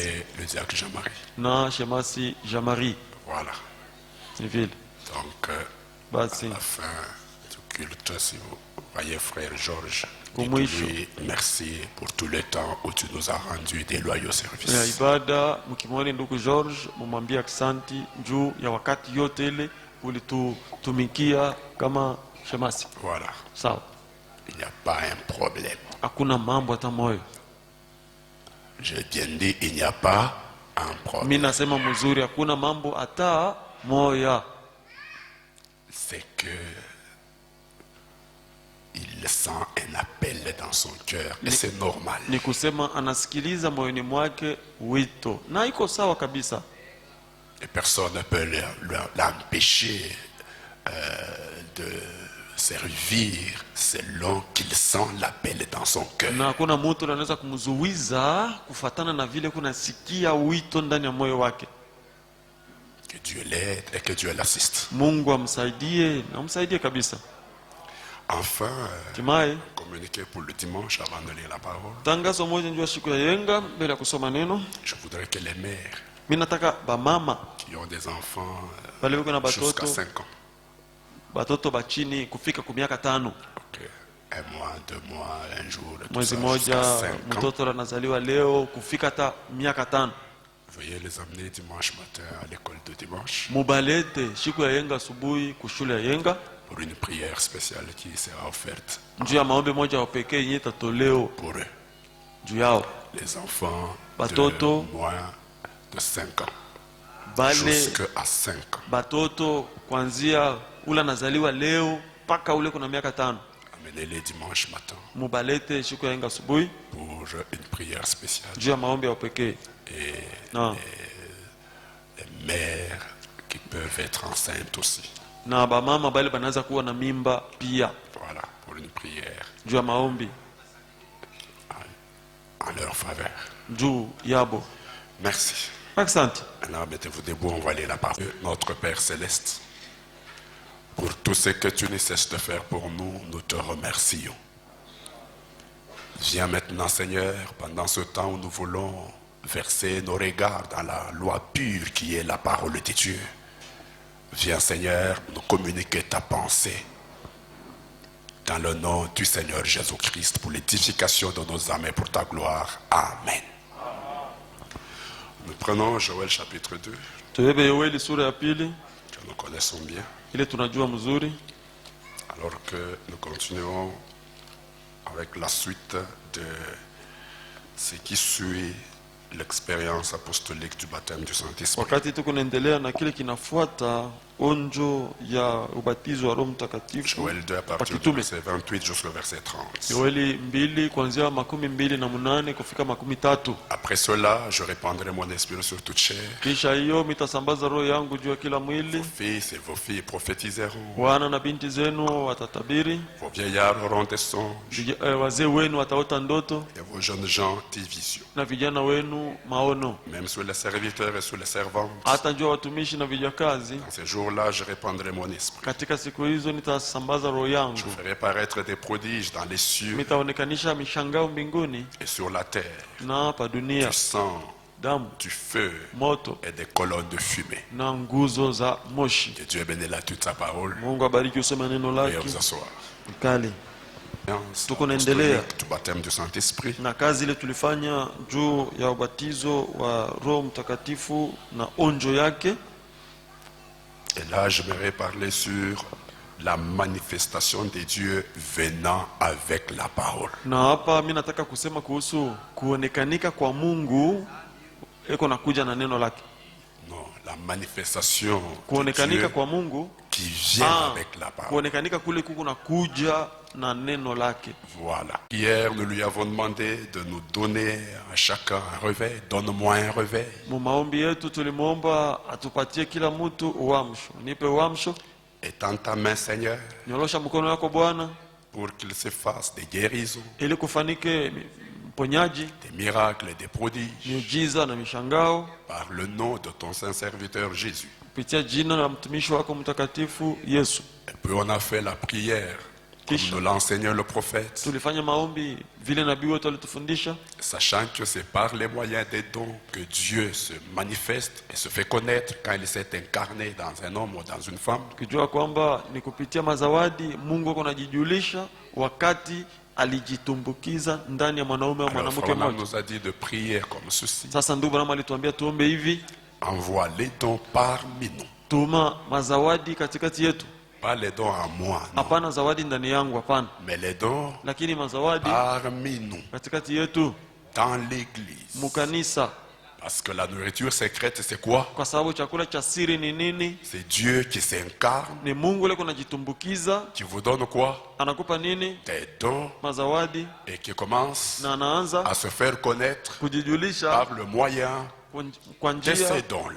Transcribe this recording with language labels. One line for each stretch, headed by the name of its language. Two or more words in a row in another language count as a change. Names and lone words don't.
French: et le diacre Jean-Marie.
Swahili: na shemasi Jean-Marie.
French: Voilà.
Swahili: Ni vile
French: Donc, à
Swahili: basi
French: la fin du culte, si vous voyez frère Georges,
Swahili: Kumwisho.
French: dites-lui merci pour tout le temps où tu nous as rendu des loyaux
Swahili: ya
French: services.
Swahili: ibada, mkimwone ndugu George mumwambie asante juu ya wakati yote ile ulitutumikia kama shemasi.
French: Voilà.
Swahili: Sawa,
French: Il n'y a pas un problème.
Swahili: hakuna mambo hata moyo.
French: J'ai bien dit, il n'y a pas un problème.
Swahili: Mimi nasema mzuri, hakuna mambo hata moya.
French: C'est que il sent un appel dans son cœur. Et c'est normal.
Swahili: Ni kusema anasikiliza moyoni mwake wito, na iko sawa kabisa.
French: Et personne ne peut l'empêcher de servir selon qu'il sent l'appel dans son cœur.
Swahili: Na hakuna mtu anaweza kumzuiza kufatana na vile kunasikia wito ndani ya moyo wake.
French: Que Dieu l'aide et que Dieu l'assiste.
Swahili: Mungu amsaidie na amsaidie kabisa.
French: Enfin,
Swahili: Hatimaye
French: communiquer pour le dimanche avant de lire la parole.
Swahili: tangazo moja njoo siku ya yenga mbele ya kusoma neno.
French: Je voudrais que les mères
Swahili: Mimi nataka bamama
French: qui ont des enfants
Swahili: bale wiko na
French: jusqu'à
Swahili: batoto
French: 5 ans,
Swahili: batoto bachini kufika ku miaka 5,
French: ok, un mois, 2 mois, un jour, tout
Swahili: mwezi
French: ça,
Swahili: moja
French: jusqu'à 5 ans,
Swahili: mtoto anazaliwa leo kufika hata miaka 5,
French: veuillez les amener dimanche matin à l'école de dimanche
Swahili: mubalete siku ya yenga asubuhi kushule ya yenga
French: pour une prière spéciale qui sera offerte
Swahili: juu ya maombi moja wa pekee yenye tatoleo
French: pour eux.
Swahili: juu yao
French: Les enfants
Swahili: Batoto.
French: de moins de 5 ans
Swahili: bale
French: jusqu'à 5 ans.
Swahili: batoto kuanzia ule anazaliwa leo mpaka ule kuna miaka 5,
French: Amenez-les dimanche matin
Swahili: mubalete siku ya yenga asubuhi
French: pour une prière spéciale.
Swahili: juu ya maombi ya pekee.
French: Et
Swahili: Na
French: les mères qui peuvent être enceintes aussi.
Swahili: na bamama bale banaweza kuwa na mimba pia
French: Voilà, pour une prière
Swahili: juu ya maombi
French: en leur faveur.
Swahili: juu yabo.
French: Merci.
Swahili: Asante.
French: Alors mettez-vous debout, on va lire la parole. Notre Père Céleste, pour tout ce que tu ne cesses de faire pour nous, nous te remercions. Viens maintenant, Seigneur, pendant ce temps où nous voulons verser nos regards dans la loi pure qui est la parole de Dieu. Viens, Seigneur, nous communiquer ta pensée dans le nom du Seigneur Jésus-Christ pour l'édification de nos âmes et pour ta gloire. Amen. Nous prenons Joël chapitre 2,
Swahili: Tubebe Yoeli sura ya pili
French: que nous connaissons bien,
Swahili: ile tunajua mzuri,
French: alors que nous continuons avec la suite de ce qui suit l'expérience apostolique du baptême du Saint-Esprit.
Swahili: wakati tuko naendelea na kile kinafuata onjo ya ubatizo wa Roho Mtakatifu.
French: Joël 2 à partir du verset 28 jusqu'au verset 30.
Swahili: Yoeli 2 kuanzia 28 kufika 30.
French: Après cela, je répandrai mon esprit sur toute chair.
Swahili: Kisha hiyo mitasambaza roho yangu juu ya kila mwili.
French: Vos fils et vos filles prophétiseront.
Swahili: Wana na binti zenu watatabiri.
French: Vos vieillards auront des songes.
Swahili: Wazee wenu wataota ndoto.
French: Et vos jeunes gens des visions.
Swahili: Na vijana wenu maono.
French: Même sur les serviteurs et sur les servantes.
Swahili: Hata juu ya watumishi na vijakazi.
French: Dans ces jours-là, je répandrai mon esprit.
Swahili: Katika siku hizo nitasambaza roho yangu.
French: Je ferai paraître des prodiges dans les cieux.
Swahili: Nitaonekanisha mishangao mbinguni.
French: Et sur la terre.
Swahili: Na hapa dunia.
French: Du sang,
Swahili: damu,
French: du feu,
Swahili: moto,
French: et des colonnes de fumée.
Swahili: Na nguzo za moshi.
French: Que Dieu bénisse là toute sa parole.
Swahili: Mungu abariki useme neno lake.
French: Et vous asseoir.
Swahili: Kali. Tuko naendelea
French: du baptême du Saint-Esprit.
Swahili: Na kazi ile tulifanya juu ya ubatizo wa Roho Mtakatifu na onjo yake.
French: Et là, j'aimerais parler sur la manifestation de Dieu venant avec la parole.
Swahili: Na hapa mimi nataka kusema kuhusu kuonekanika kwa Mungu eko nakuja na neno lake.
French: Non, la manifestation
Swahili: kuonekanika
French: de Dieu
Swahili: kwa Mungu
French: qui vient avec la parole.
Swahili: Kuonekanika kule kuko nakuja na neno lake.
French: Voilà. Hier, nous lui avons demandé de nous donner à chacun un réveil. Donne-moi un réveil.
Swahili: Mu maombi yetu tulimwomba atupatie kila mtu uamsho. Nipe uamsho.
French: Étends ta main, Seigneur,
Swahili: nyorosha mkono wako Bwana,
French: pour qu'il se fasse des guérisons,
Swahili: ili kufanike ponyaji,
French: des miracles et des prodiges,
Swahili: miujiza na mishangao,
French: par le nom de ton saint serviteur Jésus.
Swahili: kupitia jina la mtumishi wako mtakatifu Yesu.
French: Et puis on a fait la prière comme nous l'enseignait le prophète,
Swahili: tulifanya maombi vile nabii wetu alitufundisha,
French: sachant que c'est par les moyens des dons que Dieu se manifeste et se fait connaître quand il s'est incarné dans un homme ou dans une femme.
Swahili: Kujua kwamba ni kupitia mazawadi Mungu anajijulisha wakati alijitumbukiza ndani ya mwanaume au mwanamke mmoja.
French: nous a dit de prier comme ceci.
Swahili: Sasa ndugu Branham alituambia tuombe hivi:
French: envoie les dons parmi nous.
Swahili: Tuma mazawadi katikati yetu.
French: Pas les dons à moi, non.
Swahili: Hapana zawadi ndani yangu, hapana.
French: Mais les dons
Swahili: lakini mazawadi
French: parmi nous,
Swahili: katikati yetu,
French: dans l'église.
Swahili: mukanisa.
French: Parce que la nourriture secrète, c'est quoi?
Swahili: Kwa sababu chakula cha siri ni nini?
French: C'est Dieu qui s'incarne.
Swahili: Ni Mungu yule kunajitumbukiza.
French: Qui vous donne quoi?
Swahili: Anakupa nini?
French: Des dons.
Swahili: Mazawadi.
French: Et qui commence
Swahili: na anaanza
French: à se faire connaître
Swahili: kujijulisha
French: par le moyen de ces dons-là.